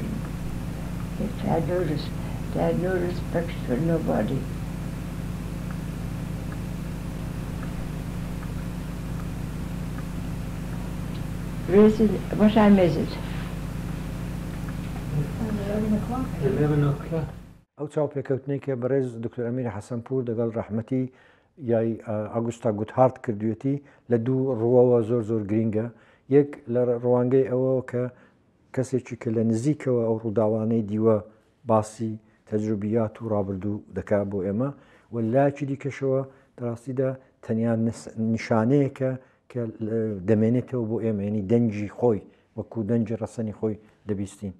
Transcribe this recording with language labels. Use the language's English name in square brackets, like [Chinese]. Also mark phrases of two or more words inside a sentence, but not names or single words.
[English] They had no respect for nobody. What time is it? 11 o'clock. [Central Kurdish] ئەو چاوپێکەوتنەی کە بەڕێز دکتۆر ئەمیر حەسەنپوور دەگەڵ ڕەحمەتی یای ئاگوستا گوتهارت کردوێتی لە دوو ڕووەوە زۆر گرینگە. یەک لە ڕوانگەی ئەوە کە کەسێکی کە لە نزیکەوە ئەو ڕووداوانەی دیوە باسی تەجروبیات و ڕابردوو دەکات بۆ ئێمە، و لایەکی دیکەشەوە دەڕاستیدا تەنیا نیشانەیەکە کە دەمێنێتەوە بۆ ئێمە، ینی دەنجی خۆی وەکو دەنجی ڕەسەنی خۆی دەبیستین.